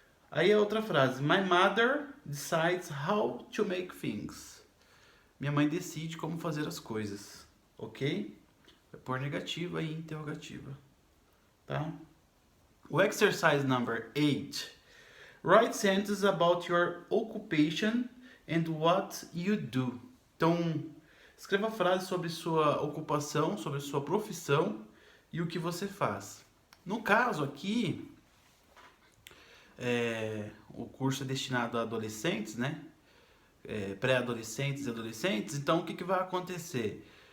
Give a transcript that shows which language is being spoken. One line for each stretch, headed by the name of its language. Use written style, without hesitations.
Portuguese: Aí a outra frase,
English: my mother decides how to make things.
Portuguese: Minha mãe decide como fazer as coisas, ok? Vai pôr negativa e interrogativa, tá?
English: O exercise number 8. Write sentences about your occupation and what you do.
Portuguese: Então, escreva frases sobre sua ocupação, sobre sua profissão e o que você faz. No caso aqui, o curso é destinado a adolescentes, né? Pré-adolescentes e adolescentes. Então, o que vai acontecer?